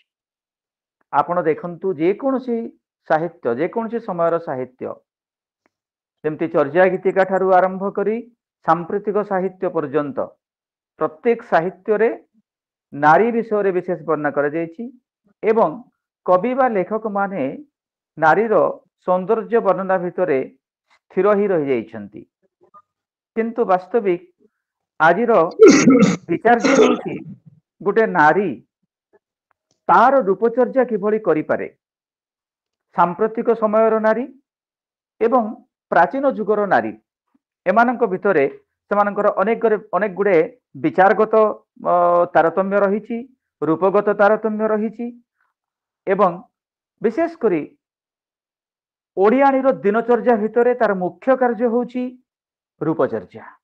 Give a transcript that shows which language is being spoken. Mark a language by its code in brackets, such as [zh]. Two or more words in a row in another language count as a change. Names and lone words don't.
[or] ଆପଣ ଦେଖନ୍ତୁ ଯେ କୌଣସି ସାହିତ୍ୟ, ଯେ କୌଣସି ସମୟର ସାହିତ୍ୟ, ଯେମିତି ଚର୍ଯ୍ୟା ଗୀତିକା ଠାରୁ ଆରମ୍ଭ କରି ସାମ୍ପ୍ରତିକ ସାହିତ୍ୟ ପର୍ଯ୍ୟନ୍ତ ପ୍ରତ୍ୟେକ ସାହିତ୍ୟ ରେ ନାରୀ ବିଷୟ ରେ ବିଶେଷ ବର୍ଣ୍ଣନା କରା ଯାଇଛି ଏବଂ କବି ବା ଲେଖକ ମାନେ ନାରୀର ସୌନ୍ଦର୍ଯ୍ୟ ବର୍ଣ୍ଣନା ଭିତରେ ସ୍ଥିର ହିଁ ରହି ଯାଇଛନ୍ତି। କିନ୍ତୁ ବାସ୍ତବିକ ଆଜିର ବିଚାର୍ଯ୍ୟ ହେଉଛି ଗୋଟେ ନାରୀ ତାର ରୂପଚର୍ଯ୍ୟା କିଭଳି କରିପାରେ। ସାମ୍ପ୍ରତିକ ସମୟର ନାରୀ ଏବଂ ପ୍ରାଚୀନ ଯୁଗର ନାରୀ ଏମାନଙ୍କ ଭିତରେ ସେମାନଙ୍କର ଅନେକ ଗୁଡେ ବିଚାରଗତ ତାରତମ୍ୟ ରହିଛି, ରୂପଗତ ତାରତମ୍ୟ ରହିଛି ଏବଂ ବିଶେଷ କରି ଓଡ଼ିଆଣୀର ଦିନଚର୍ଯ୍ୟା ଭିତରେ ତାର ମୁଖ୍ୟ କାର୍ଯ୍ୟ ହେଉଛି ରୂପଚର୍ଯ୍ୟା।